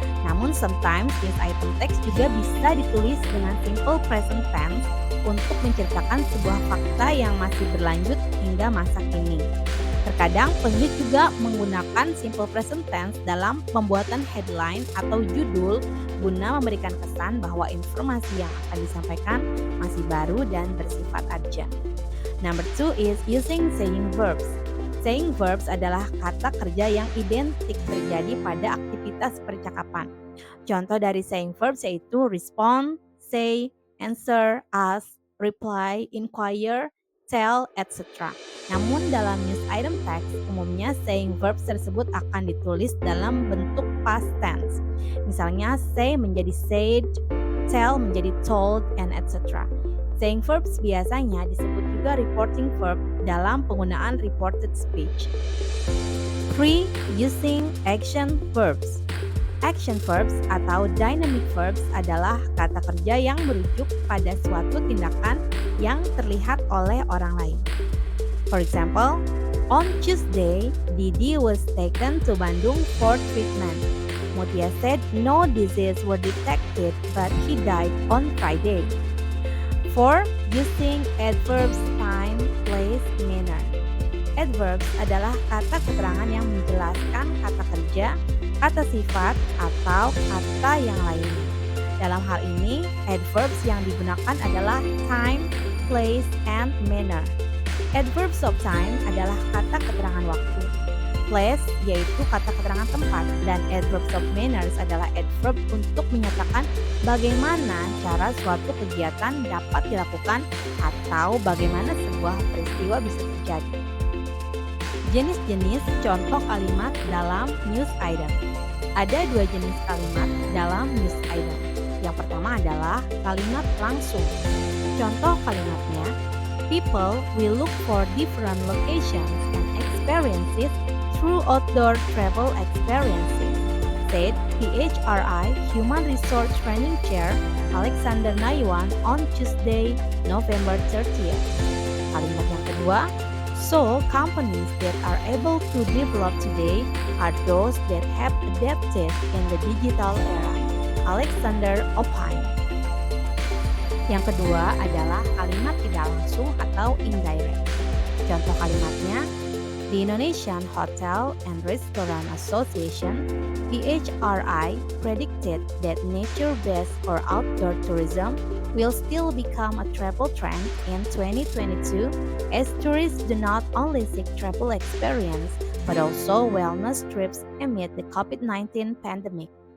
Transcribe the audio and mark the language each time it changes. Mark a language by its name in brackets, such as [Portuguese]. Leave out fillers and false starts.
[Indonesian] Namun [English] sometimes [Indonesian] news item text juga bisa ditulis dengan simple present tense untuk menceritakan sebuah fakta yang masih berlanjut hingga masa kini. Terkadang penulis juga menggunakan simple present tense dalam pembuatan headline atau judul guna memberikan kesan bahwa informasi yang akan disampaikan masih baru dan bersifat urgent. [English] Number 2 is using saying verbs. [Indonesian] Saying verbs adalah kata kerja yang identik terjadi pada aktivitas percakapan. Contoh dari saying verbs yaitu respond, say, answer, ask, reply, inquire, tell, etc. Namun dalam news item text, umumnya saying verbs tersebut akan ditulis dalam bentuk past tense. Misalnya say menjadi said, tell menjadi told, and etc. Saying verbs biasanya disebut juga reporting verb dalam penggunaan reported speech. 3. [English] Using action verbs. [Indonesian] Action verbs atau dynamic verbs adalah kata kerja yang merujuk pada suatu tindakan yang terlihat oleh orang lain. [English] For example, on Tuesday, Didi was taken to Bandung for treatment. Mutia said no disease were detected but he died on Friday. 4. Using adverbs time, place, manner. [Indonesian] Adverbs adalah kata keterangan yang menjelaskan kata kerja, kata sifat, atau kata yang lainnya. Dalam hal ini, adverbs yang digunakan adalah time, place, and manner. Adverbs of time adalah kata keterangan waktu. Place yaitu kata keterangan tempat, dan adverbs of manners adalah adverb untuk menyatakan bagaimana cara suatu kegiatan dapat dilakukan atau bagaimana sebuah peristiwa bisa terjadi. Jenis-jenis contoh kalimat dalam news item. Ada dua jenis kalimat dalam news item. Yang pertama adalah kalimat langsung. Contoh kalimatnya, [English] people will look for different locations and experiences through outdoor travel experiences, said PHRI Human Resource Training Chair Alexander Naiwan on Tuesday, November 30th. [Indonesian] Kalimat yang kedua, [English] so companies that are able to develop today are those that have adapted in the digital era, Alexander opined. [Indonesian] Yang kedua adalah kalimat tidak langsung atau indirect. Contoh kalimatnya, [English] the Indonesian Hotel and Restaurant Association (PHRI) predicted that nature-based or outdoor tourism will still become a travel trend in 2022 as tourists do not only seek travel experience but also wellness trips amid the COVID-19 pandemic.